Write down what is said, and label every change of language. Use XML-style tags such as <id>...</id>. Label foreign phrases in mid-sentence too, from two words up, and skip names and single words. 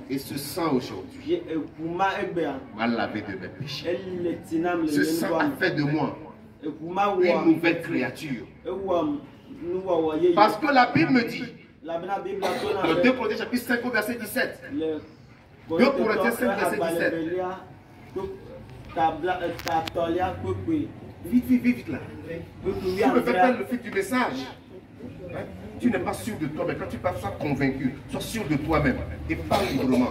<fr>Et ce sang aujourd'hui</fr> <ee>Ye e wu ma egbe a.</ee> <fr>m'a lavé de mes péchés.</fr> <ee>E le tinam le</ee> <fr>Ce</fr> <ee>le</ee> <fr>sang</fr> <ee>nwa a me.</ee> <fr>fait de moi</fr> <ee>E wu ma</ee> <fr>une</fr> <ee>wo.</ee> <fr>nouvelle créature.</fr> <ee>E wo nu wo ye.</ee> <fr>Parce que la Bible me dit,</fr> <ee>La bena Bible to na</ee> <fr>dans</fr> <ee>be.</ee> <fr>2 Corinthiens chapitre 5 au verset 17,</fr> <ee>Le</ee> <fr>2 Corinthiens 5 verset 17.</fr> <ee>Ta tolia kwe.</ee> <fr>Vite, vite, vite, vite là.</fr> <ee>Kwe</ee> <fr>Tu me fais perdre le fil du message. Hein? Tu n'es pas sûr de toi, mais quand tu parles, sois convaincu, sois sûr de toi-même et parle librement.</fr>